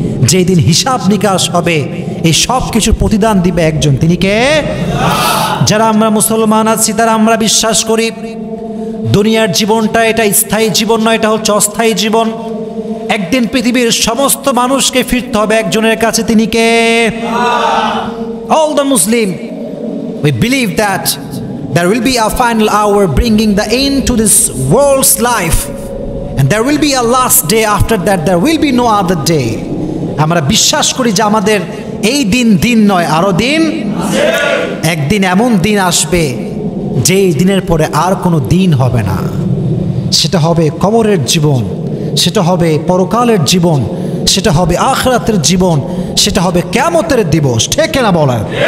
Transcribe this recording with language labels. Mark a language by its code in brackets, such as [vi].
[bn] যেদিন হিসাব নিকাশ হবে, এই সব কিছুর প্রতিদান দিবে একজন, তিনি কে? যারা আমরা মুসলমান আছি তারা আমরা বিশ্বাস করি দুনিয়ার জীবনটা এটা স্থায়ী জীবন নয়, এটা হচ্ছে অস্থায়ী জীবন। একদিন পৃথিবীর সমস্ত মানুষকে ফিরতে হবে একজনের কাছে, তিনি কে? [en] All the Muslim, we believe that there will be a final hour bringing the end to this world's life, and there will be a last day. After that there will be no other day. [bn] আমরা বিশ্বাস করি যে আমাদের এই দিন নয়, আরো দিন আছে। একদিন এমন দিন আসবে যেই দিনের পরে আর কোনো দিন হবে না। সেটা হবে কবরের জীবন, সেটা হবে পরকালের জীবন, সেটা হবে আখিরাতের জীবন, সেটা হবে কিয়ামতের দিবস। ঠিক না বলেন?